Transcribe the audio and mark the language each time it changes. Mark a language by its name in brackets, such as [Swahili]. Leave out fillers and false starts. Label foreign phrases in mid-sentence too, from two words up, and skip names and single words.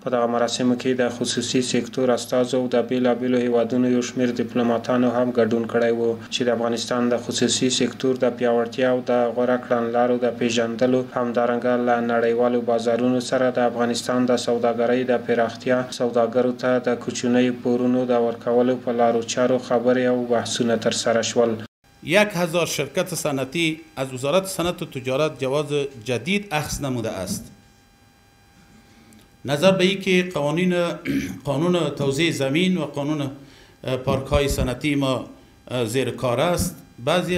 [Pashto] په دغه مراسمو کې د خصوصي سکتور استازو او د بیلابیلو هیوادونو یو شمېر ډیپلوماټانو هم ګډون کړی و چې د افغانستان د خصوصي سکتور د پیاوړتیا او د غوره کړنلارو د پیژندلو، همدارنګه له نړیوالو بازارونو سره د افغانستان د سوداګرۍ د پراختیا، سوداګرو ته د کوچنیو پورونو د ورکولو په لارو چارو خبرې او بحثونه ترسره شول. [Persian] 1000 شرکت صنعتی از وزارت صنعت و تجارت جواز جدید اخذ نموده است. نظر به اینکه قانون توزیع زمین و قانون پارک های صنعتی ما زیر کار است، بعضی